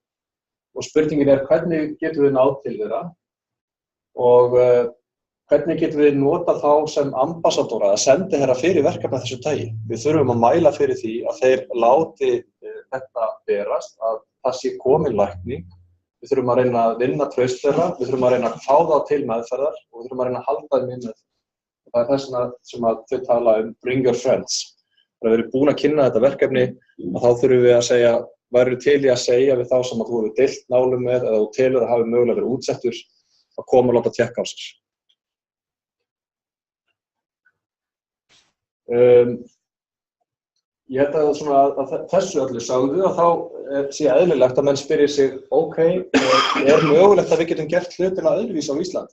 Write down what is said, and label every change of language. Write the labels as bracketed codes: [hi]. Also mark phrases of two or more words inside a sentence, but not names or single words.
[is] Og spurningin er hvernig getum við náð til þeirra og hvernig getum við notað þá sem ambassadóra að sendiherra fyrir verkefni af þessu tagi. Við þurfum að mæla fyrir því að þeir láti þetta berast, að það sé komin lækning. Við þurfum að reyna að vinna traust þeirra, við þurfum að reyna að fá þá til meðferðar og við þurfum að reyna að halda þeim í meðferð. Það er þess sem að þau tala [en] bring your friends. [is] Þegar við erum búin að kynna þetta verkefni, þá þurfum við að segja, væru til í að segja við þá sem að þú hefur deilt nálum með eða þú telur að hafi mögulega verið útsettur að koma og láta tékka á sér. Ég held að þessu öllu sagðu að þá sé eðlilegt að menn spyrji sig, ok, er mögulegt að við getum gert hlutina öðruvísi á Íslandi?